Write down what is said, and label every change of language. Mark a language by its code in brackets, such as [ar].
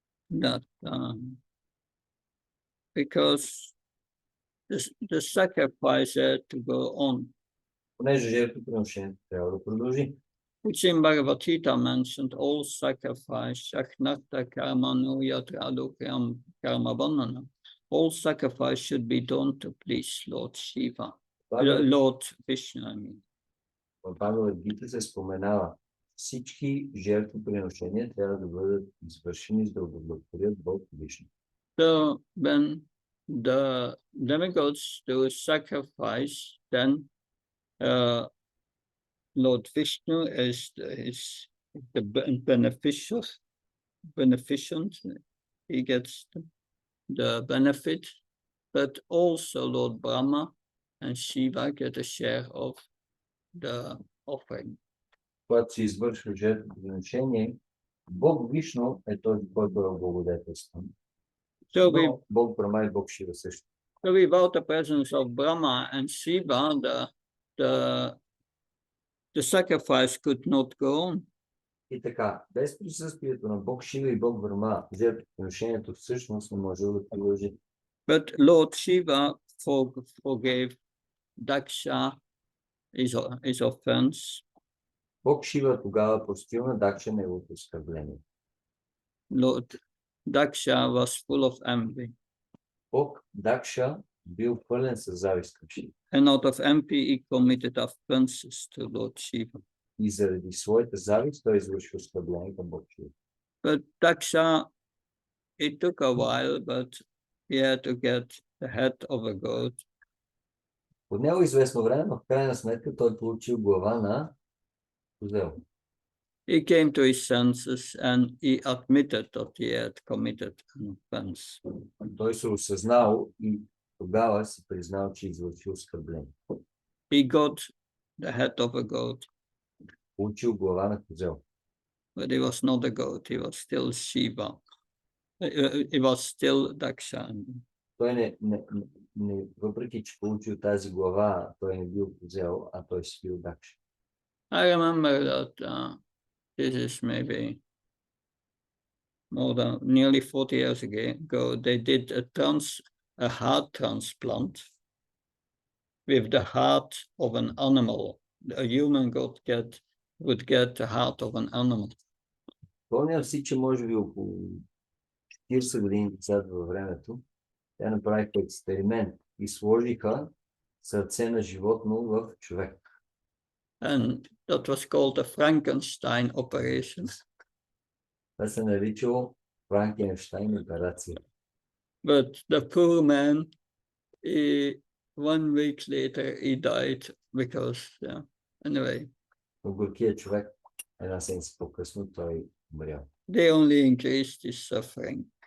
[en] That because the sacrifice had to go on. [bg] Понеже жертвоприношението трябва да продължи. [en] which in Bhagavad Gita mentioned all sacrifice, Shaknata Karma Nuyatradu Karma Bandhana. All sacrifice should be done to please Lord Shiva, Lord Vishnu, I mean. [bg] В Бхагавад Гита се споменава, всички жертвоприношения трябва да бъдат извършени, за да удовлетворят Бог Вишну. [en] So when the demigods do sacrifice, then Lord Vishnu is the beneficent. He gets the benefit, but also Lord Brahma and Shiva get a share of the offering. [bg] Когато се извършва жертвоприношение, Бог Вишну е този, който е благодетелстван. Но Бог Брахма и Бог Шива също. [en] So without the presence of Brahma and Shiva, the sacrifice could not go on. [bg] И така, без присъствието на Бог Шива и Бог Брахма, жертвоприношението всъщност не може да продължи. [en] But Lord Shiva forgave Daksha his offense. [bg] Бог Шива тогава простил на Дакша неговото оскърбление. [en] Lord Daksha was full of envy. [bg] Бог Дакша бил пълен със завист към Шива. [en] And out of envy he committed offenses to Lord Shiva. [bg] И заради своята завист той извърши оскърбление към Бог Шива. [en] But Daksha, it took a while, but he had to get the head of a goat. [bg] От него известно време, но в крайна сметка той получил глава на козел. [en] He came to his senses and he admitted that he had committed an offense. [bg] Той се осъзнал и тогава си признал, че извършил оскърбление. [en] He got the head of a goat, [bg] Получил глава на козел. [en] but he was not a goat, he was still Shiva. He was still Daksha. [bg] Той въпреки че получил тази глава, той не бил козел, а той си бил Дакша. [en] I remember that this is maybe more than nearly 40 years ago, they did a heart transplant with the heart of an animal. A human would get the heart of an animal. [bg] Помням си, че може би около 40 години назад във времето, те направиха експеримент и сложиха сърце на животно в човек. [en] And that was called the Frankenstein operation. [bg] Това се наричало Франкенщайн операция. [en] But the poor man, 1 week later, he died because, anyway. [bg] Но горкият човек, една седмица по-късно, той умрял. [en] They only increased his suffering.